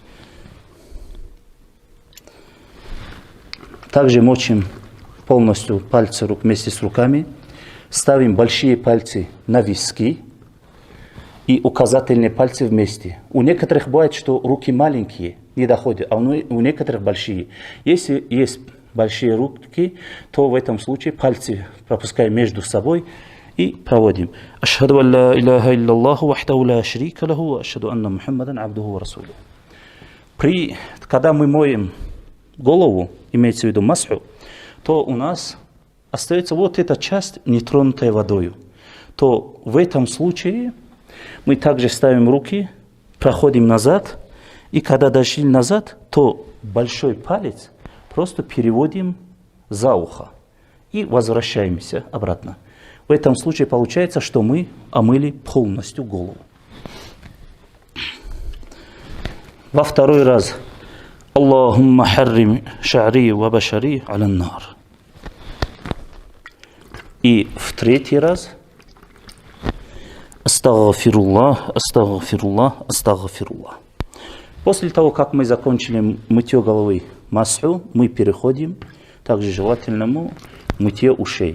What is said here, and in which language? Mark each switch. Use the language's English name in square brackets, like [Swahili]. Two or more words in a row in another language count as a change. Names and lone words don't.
[Russian] Также мочим полностью пальцы рук вместе с руками, ставим большие пальцы на виски и указательные пальцы вместе. У некоторых бывает, что руки маленькие, не доходят, а у некоторых большие. Если есть большие руки, то в этом случае пальцы пропускаем между собой и проводим. [Arabic] أشهد أن لا إله إلا الله وحده لا شريك له وأشهد أن محمدا عبده ورسوله. [Russian] Когда мы моем голову, имеется в виду масху, то у нас остается вот эта часть, нетронутая водой. То в этом случае мы также ставим руки, проходим назад, и когда дошли назад, то большой палец просто переводим за ухо и возвращаемся обратно. В этом случае получается, что мы омыли полностью голову. Во второй раз [Arabic] اللهم حرم شعري وبشري على النار. [Russian] И в третий раз [Arabic] أستغفر الله، أستغفر الله، أستغفر الله. [Russian] После того, как мы закончили мытье головы масху, мы переходим также желательному мытье ушей.